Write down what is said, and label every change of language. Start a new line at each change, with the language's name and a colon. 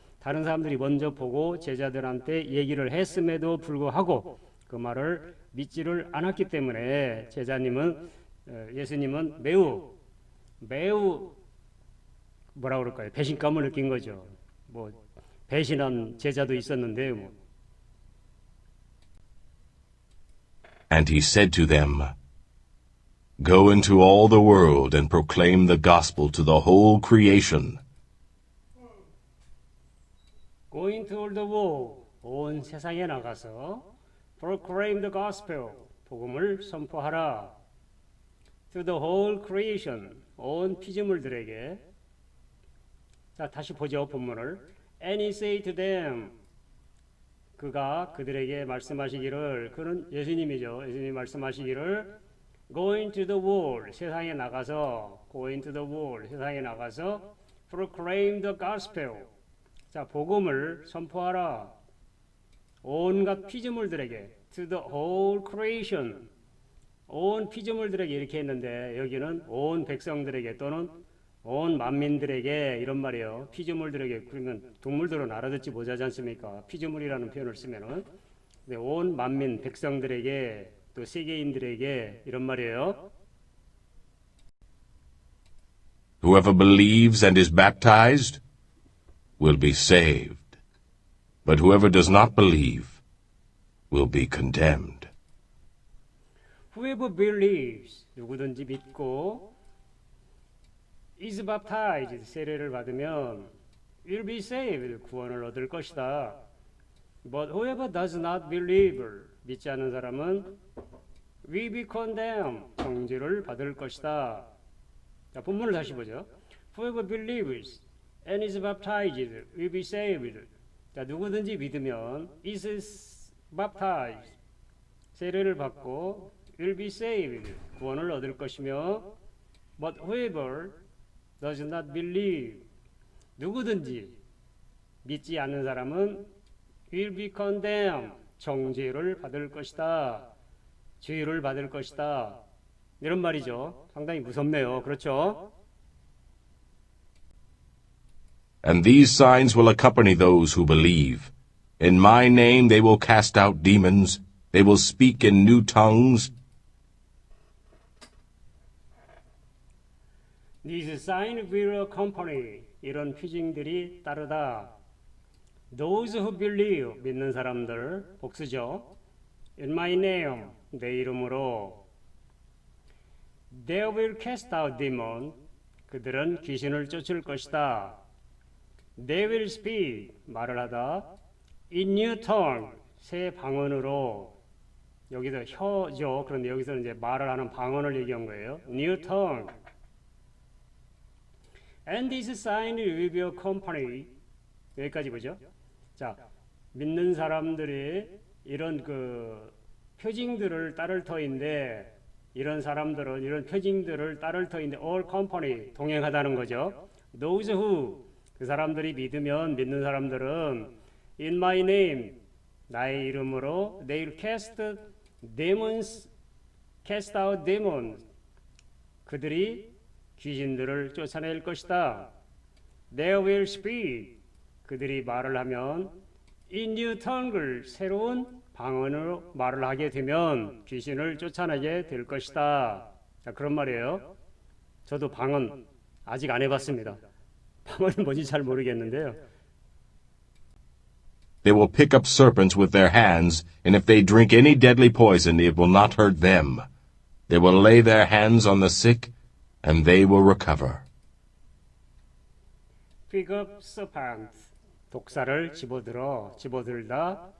Korean: 다른 사람들이 먼저 보고 제자들한테 얘기를 했음에도 불구하고 그 말을 믿지를 않았기 때문에 예수님은 매우 뭐라 그럴까요? 배신감을 느낀 거죠. 뭐 배신한 제자도 있었는데 뭐.
English: And he said to them, Go into all the world and proclaim the gospel to the whole creation. Go into all the world,
Korean: 온 세상에 나가서
English: proclaim the gospel,
Korean: 복음을 선포하라.
English: To the whole creation,
Korean: 온 피조물들에게. 자, 다시 보죠, 본문을.
English: And he said to them,
Korean: 그가 그들에게 말씀하시기를, 그는 예수님이죠. 예수님이 말씀하시기를
English: Go into the world,
Korean: 세상에 나가서
English: Go into the world, 세상에 나가서 proclaim the gospel,
Korean: 자, 복음을 선포하라. 온갖 피조물들에게
English: to the whole creation,
Korean: 온 피조물들에게 이렇게 했는데 여기는 온 백성들에게 또는 온 만민들에게 이런 말이에요. 피조물들에게, 그러면 동물들은 알아듣지 못하지 않습니까? 피조물이라는 표현을 쓰면은. 근데 온 만민 백성들에게 또 세계인들에게 이런 말이에요.
English: Whoever believes and is baptized will be saved, but whoever does not believe will be condemned. Whoever believes,
Korean: 누구든지 믿고
English: is baptized,
Korean: 세례를 받으면
English: will be saved,
Korean: 구원을 얻을 것이다.
English: But whoever does not believe,
Korean: 믿지 않는 사람은
English: will be condemned,
Korean: 정죄를 받을 것이다. 자, 본문을 다시 보죠.
English: Whoever believes and is baptized will be saved.
Korean: 자, 누구든지 믿으면
English: is baptized,
Korean: 세례를 받고
English: will be saved,
Korean: 구원을 얻을 것이며
English: but whoever does not believe,
Korean: 누구든지 믿지 않는 사람은
English: will be condemned,
Korean: 정죄를 받을 것이다. 죄를 받을 것이다. 이런 말이죠. 상당히 무섭네요. 그렇죠?
English: and these signs will accompany those who believe. In my name they will cast out demons, they will speak in new tongues. These signs will accompany,
Korean: 이런 표징들이 따르다.
English: Those who believe,
Korean: 믿는 사람들, 복수죠.
English: In my name,
Korean: 내 이름으로.
English: They will cast out demons,
Korean: 그들은 귀신을 쫓을 것이다.
English: They will speak,
Korean: 말을 하다.
English: In new tongue,
Korean: 새 방언으로. 여기서 혀죠. 그런데 여기서는 이제 말을 하는 방언을 얘기한 거예요.
English: New tongue. And this sign will be accompany.
Korean: 여기까지 보죠. 자, 믿는 사람들이 이런 그 표징들을 따를 터인데, 이런 사람들은 이런 표징들을 따를 터인데,
English: all company,
Korean: 동행하다는 거죠.
English: Those who,
Korean: 그 사람들이 믿으면, 믿는 사람들은
English: in my name,
Korean: 나의 이름으로
English: they'll cast demons, cast out demons,
Korean: 그들이 귀신들을 쫓아낼 것이다.
English: They will speak,
Korean: 그들이 말을 하면
English: in new tongue
Korean: 를 새로운 방언으로 말을 하게 되면 귀신을 쫓아내게 될 것이다. 자, 그런 말이에요. 저도 방언 아직 안 해봤습니다. 방언이 뭔지 잘 모르겠는데요.
English: They will pick up serpents with their hands, and if they drink any deadly poison, it will not hurt them. They will lay their hands on the sick, and they will recover. Pick up serpents,
Korean: 독사를 집어들다.